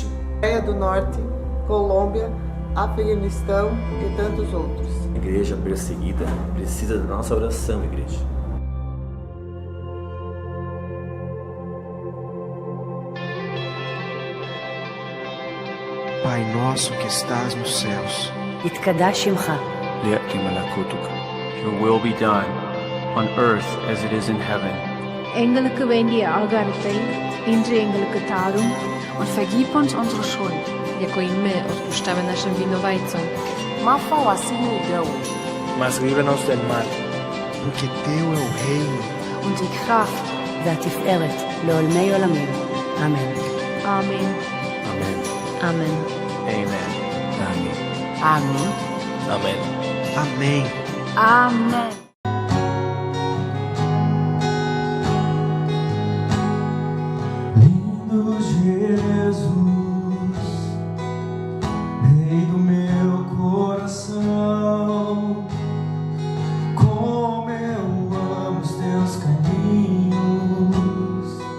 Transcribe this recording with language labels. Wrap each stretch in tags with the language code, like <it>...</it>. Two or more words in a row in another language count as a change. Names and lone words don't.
<pt>Coreia do Norte, Colômbia, Afeganistão e tantos outros. A igreja perseguida precisa da nossa oração, igreja. Pai nosso que estás nos céus,</pt> <he>יתקדש שמך. ליאתי מלכותך.</he> <en>Your will be done on earth as it is in heaven.</en> <ta>எங்களுக்கு வேண்டிய ஆகாரத்தை இன்று எங்களுக்கு தாரும்.</ta> <de>Und vergib uns unsere Schuld,</de> <pl>jako i my odpuszczamy naszym winowajcom.</pl> <pt>Mas livra-nos del mal. porque teu é o reino,</pt> <de>Und die Kraft</de> <he>והתפארת לעולמי עולמים. אמן. Amen. Amen. Amen. Amen. Amen. Amen. Amen.</he> <pt>amém. Amen. Lindo Jesus, Rei do meu coração, como eu amo os teus caminhos.</pt>